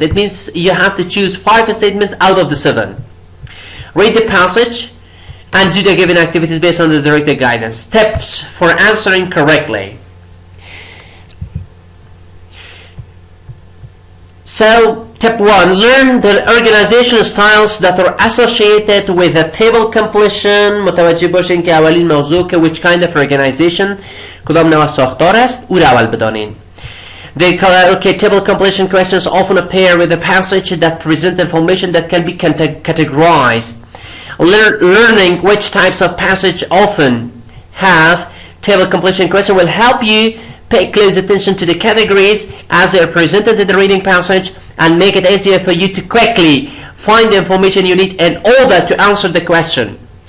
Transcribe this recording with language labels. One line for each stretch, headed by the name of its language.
English: It means you have to choose 5 statements out of the 7. Read the passage and do the given activities based on the directed guidance. Steps for answering correctly. So, tip 1, learn the organization styles that are associated with a table completion.
Persian: متوجه باشین که اولین موضوع که
English: which kind of organization
Persian: کدام نوع ساختار است او را اول بدانین.
English: The table completion questions often appear with a passage that present information that can be categorized. Learning which types of passage often have table completion question will help you pay close attention to the categories as they are presented in the reading passage and make it easier for you to quickly find the information you need in order to answer the question.